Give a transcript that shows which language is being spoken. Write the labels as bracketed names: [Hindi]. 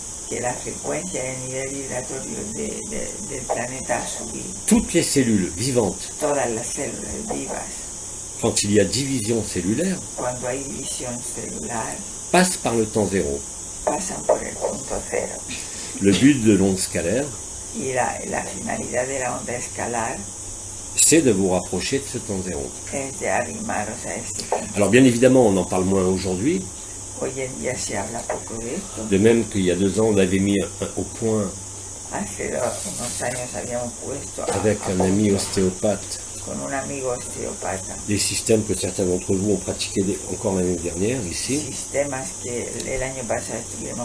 [Spanish] que la frecuencia y el nivel vibratorio del planeta ha subido. [French] Toutes les cellules vivantes, [Spanish] Todas las células vivas, [French] quand il y a division cellulaire, [Spanish] cuando hay división celular, [French] passent par le temps zéro. [Spanish] pasan por el punto cero. [French] Le but de l'onde scalaire, [Spanish] Y la finalidad de la onda escalar [French] c'est de vous rapprocher de ce temps zéro. [Spanish] es de arrimaros a este punto. [French] Alors bien évidemment, on en parle moins aujourd'hui, [Spanish] Hoy en día se habla poco de esto. [French] de même qu'il y a 2 ans, on avait mis au point [Spanish] Hace unos años habíamos puesto [French] avec un ami ostéopathe [Spanish] con un amigo osteopata [French] des systèmes que certains d'entre vous ont pratiqués encore l'année dernière ici, [Spanish] sistemas que el año pasado estuvimos